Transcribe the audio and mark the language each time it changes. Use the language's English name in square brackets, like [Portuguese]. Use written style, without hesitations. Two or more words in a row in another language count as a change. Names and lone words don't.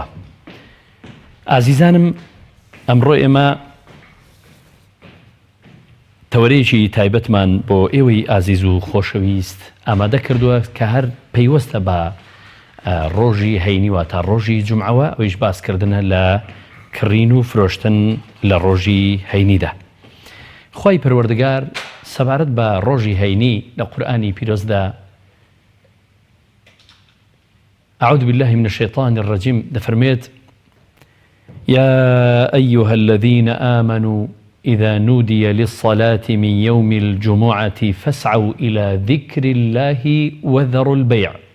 [Central Kurdish] ئازیزانم، ئەمڕۆ ئێمە تەوەرەیەکی تایبەتمان بۆ ئێوەی ئازیز و خۆشەویست ئامادە کردووە کە هەر پەیوەستە بە ڕۆژی هەینی و تا ڕۆژی جومعەوە، ئەویش باسکردنە لە کڕین و فرۆشتن لە ڕۆژی هەینیدا. خوای پەروەردگار سەبارەت بە ڕۆژی هەینی لە قورئانی پیرۆزدا [Arabic] أعوذ بالله من الشيطان الرجيم دفرميت: يا أيها الذين آمنوا إذا نودي للصلاة من يوم الجمعة فاسعوا إلى ذكر الله وذروا البيع